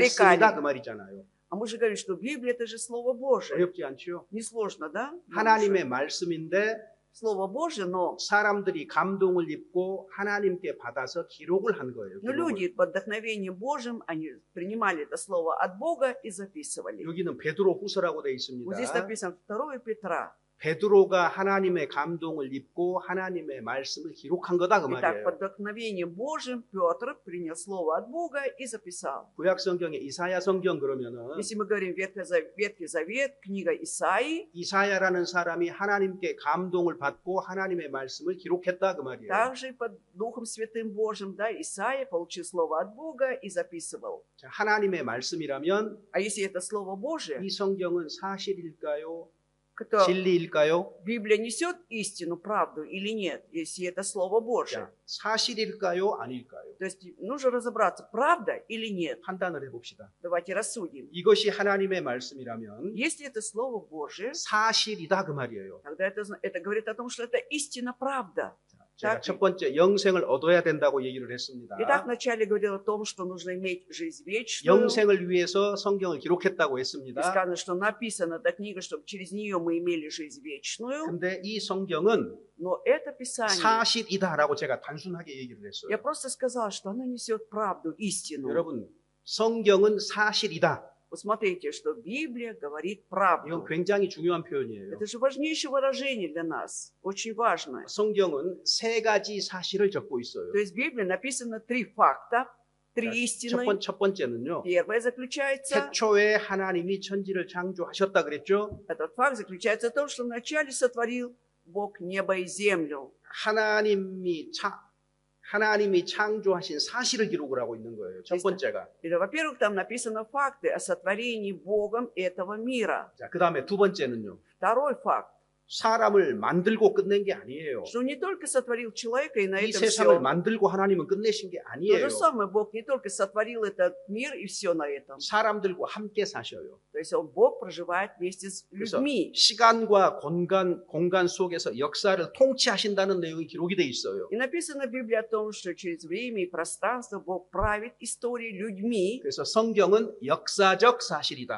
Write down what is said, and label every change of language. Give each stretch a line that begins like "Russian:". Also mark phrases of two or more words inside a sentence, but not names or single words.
Korean: 말씀이다 그 말이잖아요.
Russian: А мы же говорим, что Библия это же Слово Божие.
Korean: 어렵지 않죠?
Russian: Несложно, да?
Korean: 하나님의 말씀인데
Russian: Слово Божие, но
Korean: 사람들이 감동을 입고 하나님께 받아서 기록을 한 거예요.
Russian: но
Korean: 기록을.
Russian: люди под вдохновением Божьим, они принимали это слово от Бога и записывали.
Korean: 여기는 베드로 후서라고 되어
Russian: Вот здесь
Korean: 있습니다.
Russian: написано 2 Петра.
Korean: 베드로가 하나님의 감동을 입고 하나님의 말씀을 기록한 거다 그
Russian: Итак,
Korean: 말이에요.
Russian: под вдохновением Божьим Петр принял слово от Бога и записал.
Korean: 구약 성경의 이사야 성경 그러면은
Russian: Если мы говорим Ветхий Завет, книга Исаии,
Korean: 이사야라는 사람이 하나님께 감동을 받고 하나님의 말씀을 기록했다 그 말이에요.
Russian: также под Духом Святым Божьим, да, Исаия получил слово от Бога и записывал.
Korean: 자, 하나님의 말씀이라면
Russian: А если это слово Божие,
Korean: 이 성경은 사실일까요?
Russian: то
Korean: 진리일까요?
Russian: Библия несет истину, правду или нет, если это слово Божие.
Korean: 자, 사실일까요? 아닐까요?
Russian: То есть нужно разобраться, правда или нет.
Korean: 판단을 해봅시다.
Russian: Давайте рассудим.
Korean: 이것이 하나님의 말씀이라면
Russian: Если это слово Божие,
Korean: 사실이다 그 말이에요.
Russian: тогда это говорит о том, что это истина, правда.
Korean: 제가
Russian: Так.
Korean: 첫 번째 영생을 얻어야 된다고 얘기를 했습니다.
Russian: Итак, вначале говорил о том, что нужно иметь жизнь вечную.
Korean: 영생을 위해서 성경을 기록했다고
Russian: И
Korean: 했습니다.
Russian: сказано, что написана эта книга, чтобы через нее мы имели жизнь вечную.
Korean: 근데 이 성경은
Russian: Но это Писание,
Korean: 사실이다라고 제가 단순하게 얘기를 했어요.
Russian: я просто сказала, что оно несет правду, истину.
Korean: 여러분, 성경은 사실이다.
Russian: Вот смотрите, что Библия говорит
Korean: 이건
Russian: правду.
Korean: 굉장히 중요한 표현이에요.
Russian: Это же важнейшее выражение для нас, очень важное.
Korean: 성경은 세 가지 사실을 적고 있어요.
Russian: То есть в Библии написано 3 факта, 3
Korean: 자,
Russian: истины.
Korean: 첫 번째는요.
Russian: Первое заключается,
Korean: 태초에 하나님이 천지를 창조하셨다 그랬죠.
Russian: этот факт заключается в том, что вначале сотворил Бог небо и землю.
Korean: 하나님이 창조하신 사실을 기록을 하고 있는 거예요. 첫 번째가.
Russian: И, во-первых, там написано факты о сотворении Богом этого мира.
Korean: 자, 그다음에 두 번째는요.
Russian: Второй факт,
Korean: 사람을 만들고 끝낸 게 아니에요.
Russian: что не только сотворил человека, и на
Korean: 이
Russian: этом
Korean: 세상을
Russian: все.
Korean: 만들고 하나님은 끝내신 게
Russian: То
Korean: 아니에요.
Russian: же самое, Бог не только сотворил этот мир, и все на этом.
Korean: 사람들과 함께 사셔요.
Russian: То есть Бог проживает вместе с
Korean: 그래서
Russian: людьми.
Korean: 시간과 공간 속에서 역사를 통치하신다는 내용이 기록이 돼 있어요.
Russian: И написано в Библии о том, что через время и пространство Бог правит историей людьми.
Korean: 그래서 성경은 역사적 사실이다.